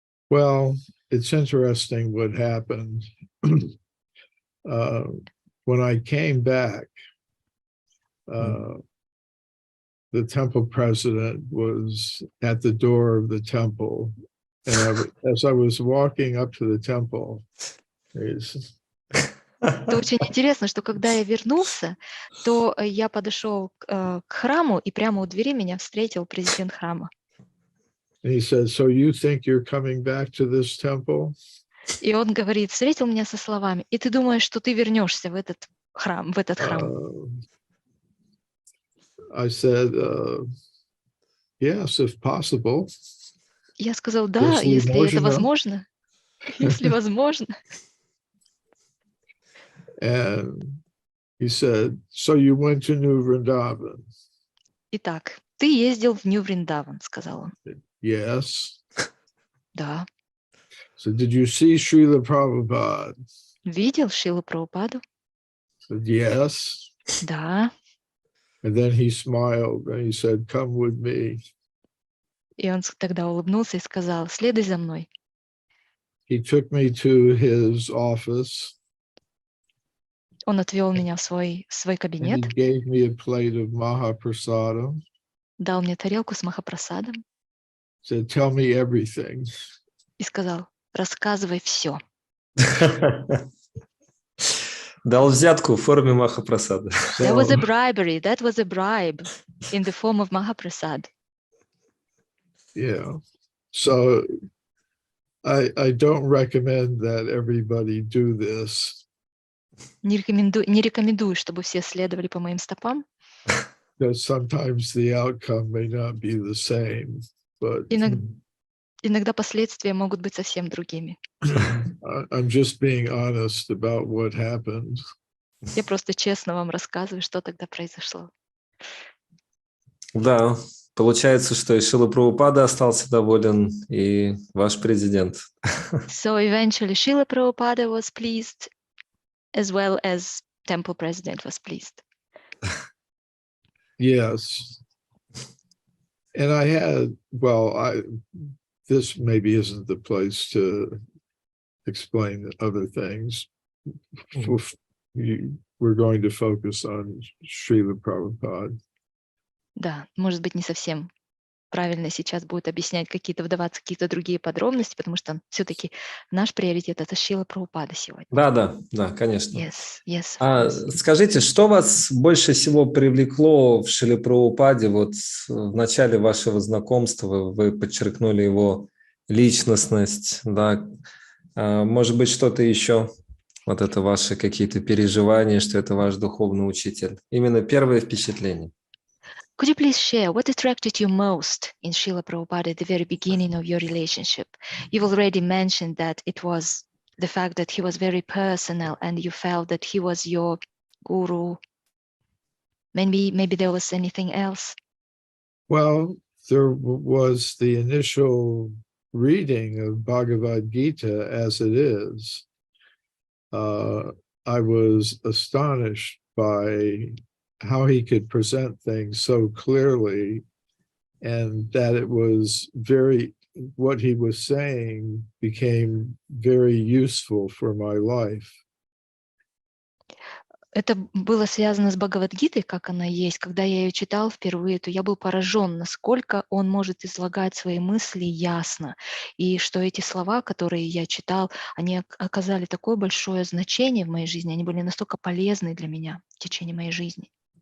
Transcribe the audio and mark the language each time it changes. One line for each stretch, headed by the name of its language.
English: Well, it's interesting what happened. When I came back, the temple president was at the door of the temple. And as I was walking up to the temple,
Russian: Это очень интересно, что когда я вернулся, то я подошел к храму, и прямо у двери меня встретил президент храма.
English: And he said, "So you think you're coming back to this temple?"
Russian: И он говорит, встретил меня со словами: "И ты думаешь, что ты вернешься в этот храм,
English: I said, yes, if possible.
Russian: Я сказал, да, если это возможно, если возможно.
English: And he said, "So you went to New Vrindavan?"
Russian: Итак, ты ездил в Нью-Вриндаван, сказал он.
English: Yes.
Russian: Да.
English: So did you see Шрила Прабхупада?
Russian: Видел Шрилу Прабхупаду?
English: Said, yes.
Russian: Да.
English: And then he smiled and he said, "Come with me."
Russian: И он тогда улыбнулся и сказал, следуй за мной.
English: He took me to his office.
Russian: Он отвел меня в свой кабинет.
English: And he gave me a plate of Mahaprasadam.
Russian: Дал мне тарелку с махапрасадом.
English: Said, "Tell me everything."
Russian: И сказал, рассказывай все. Дал взятку в форме махапрасада.
English: That was a bribery. That was a bribe in the form of Mahaprasad. Yeah. So I don't recommend that everybody do this.
Russian: Не рекомендую, чтобы все следовали по моим стопам.
English: Because sometimes the outcome may not be the same, but
Russian: Иногда последствия могут быть совсем другими.
English: I'm just being honest about what happened.
Russian: Я просто честно вам рассказываю, что тогда произошло. Да, получается, что и Шрила Прабхупада остался доволен, и ваш президент.
English: So eventually Srila Prabhupada was pleased, as well as temple president was pleased. Yes. And I had, this maybe isn't the place to explain other things. We're going to focus on Srila Prabhupada.
Russian: Да, может быть, не совсем правильно сейчас будет объяснять вдаваться в какие-то другие подробности, потому что все-таки наш приоритет — это Шрила Прабхупада сегодня. Да, конечно.
English: Yes.
Russian: Скажите, что вас больше всего привлекло в Шриле Прабхупаде? Вот в начале вашего знакомства вы подчеркнули его личностность, да? Может быть, что-то еще? Вот это ваши какие-то переживания, что это ваш духовный учитель. Именно первое впечатление.
English: Could you please share what attracted you most in Srila Prabhupada at the very beginning of your relationship? You've already mentioned that it was the fact that he was very personal and you felt that he was your guru. Maybe there was anything else? Well, there was the initial reading of Bhagavad Gita as it is. I was astonished by how he could present things so clearly, and that it was very, what he was saying became very useful for my life.
Russian: Это было связано с Бхагавад-гитой, как она есть. Когда я ее читал впервые, то я был поражен, насколько он может излагать свои мысли ясно. И что эти слова, которые я читал, они оказали такое большое значение в моей жизни, они были настолько полезны для меня в течение моей жизни.